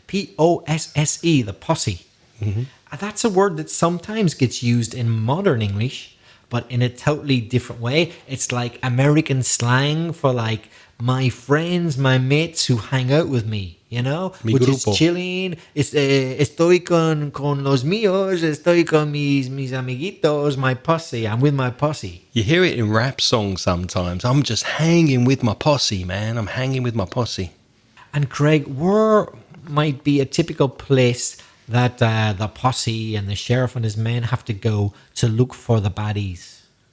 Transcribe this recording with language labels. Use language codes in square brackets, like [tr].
[en] Posse, the posse. Mm-hmm. That's a word that sometimes gets used in modern English, but in a totally different way. It's like American slang for like my friends, my mates who hang out with me, you know? [es] Mi [en] Which [es] grupo. [en] is chilling. [es] Estoy con los míos, estoy con mis amiguitos, [en] my posse. I'm with my posse. You hear it in rap songs sometimes. I'm just hanging with my posse, man. I'm hanging with my posse. And Craig, where might be a typical place that the posse and the sheriff and his men have to go to look for the baddies?